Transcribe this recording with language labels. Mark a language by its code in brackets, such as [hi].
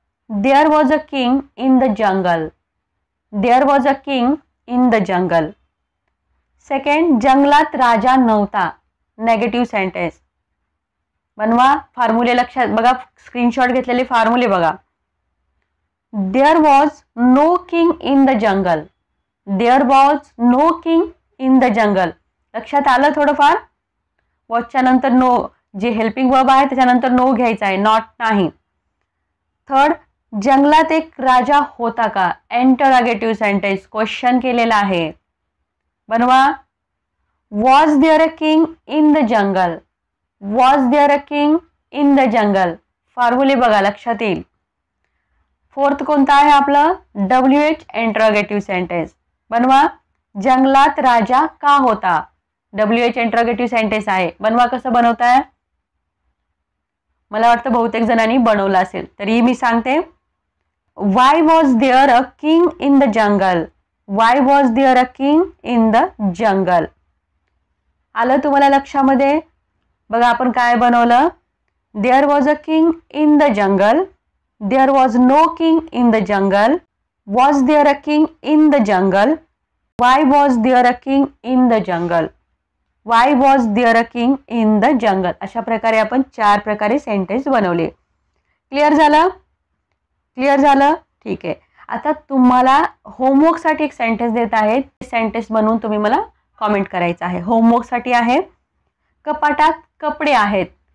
[en] There was a king in the jungle. There was a king in the jungle. [mr] Second, जंगलात राजा नव्हता. Negative sentence. बनवा. फॉर्म्युले लक्षात बघा, screenshot घेतलेले फॉर्म्युले बघा. [en] There was no king in the jungle. There was no king in the jungle. [mr] लक्षात आलं थोडंफार. वॉजच्या नंतर नो, जे हेल्पिंग वर्ब आहे त्याच्यानंतर नो घ्यायचा आहे, नॉट नाही. थर्ड, जंगलात एक राजा होता का? इंटरोगेटिव्ह सेंटेन्स क्वेश्चन केलेला आहे. बनवा. [en] Was there a king in the jungle? Was there a king in the jungle? [mr] फॉर्म्युले बघा, लक्षात येईल. फोर्थ कोणता आहे आपलं? WH interrogative sentence. बनवा. जंगलात राजा का होता? WH इंटरोगेटिव्ह सेंटेन्स आहे. बनवा. कसं बनवताय? मला वाटतं बहुतेक जणांनी बनवलं असेल, तरी मी सांगते. [en] Why was there a king in the jungle? Why was there a king in the jungle? [mr] आलं तुम्हाला लक्षामध्ये? बघा आपण काय बनवलं. [en] There was a king in the jungle. There was no king in the jungle. Was there a king in the jungle. Why was there a king in the jungle? Why was there a king in the jungle? [mr] अशा प्रकारे आपण 4 प्रकारे sentence बनवले. Clear झालं? Clear झालं? ठीक आहे. आता तुम्हाला होमवर्कसाठी एक सेंटेन्स देत आहेत. सेंटेन्स बनवून तुम्ही मला कॉमेंट करायचं आहे. होमवर्कसाठी आहे. कपाटात कपडे आहेत.